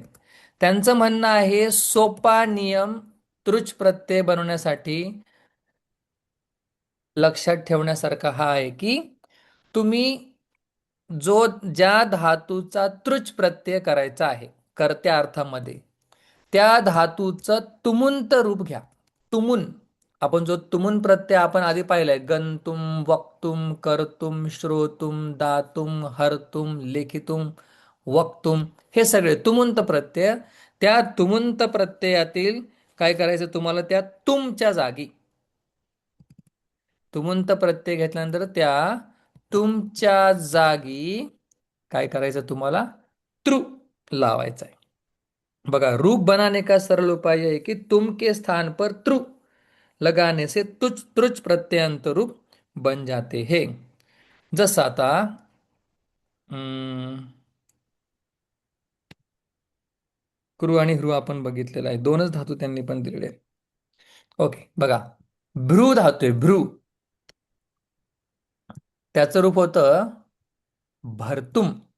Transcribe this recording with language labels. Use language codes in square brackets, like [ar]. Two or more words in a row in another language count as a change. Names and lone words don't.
[mr] त्यांचं म्हणणं आहे सोपा नियम तृच प्रत्यय बनवण्यासाठी लक्षात ठेवण्यासारखा हा आहे की तुम्ही जो ज्या धातूचा तृच प्रत्यय करायचा आहे कर्त्या अर्थामध्ये, त्या धातूचं तुमुंत रूप घ्या. तुमुन, आपण जो तुमुन प्रत्यय आपण आधी पाहिलाय, [sa] गंतुम, वक्तुम, कर्तुम, श्रोतुम, दातुम, हर्तुम, लेखितुम, वक्तुम, [mr] हे सगळे तुमुंत प्रत्यय. त्या तुमुंत प्रत्ययातील काय करायचं तुम्हाला? त्या तुमच्या जागी तुमुंत प्रत्यय घेतल्यानंतर त्या तुमच्या जागी काय करायचं तुम्हाला? तृ लावायचा आहे. बघा, [hi] रूप बनाने का सरल उपाय है कि तुम के स्थान पर त्रु लगाने से तुच त्रुच प्रत्यंत रूप बन जाते हैं. [mr] जसं आता अं, क्रू आणि ह्रू आपण बघितलेला आहे. दोनच धातू त्यांनी पण दिलेले आहेत. ओके, बघा, भ्रू धातू आहे भ्रू, त्याचं रूप होतं भरतुम.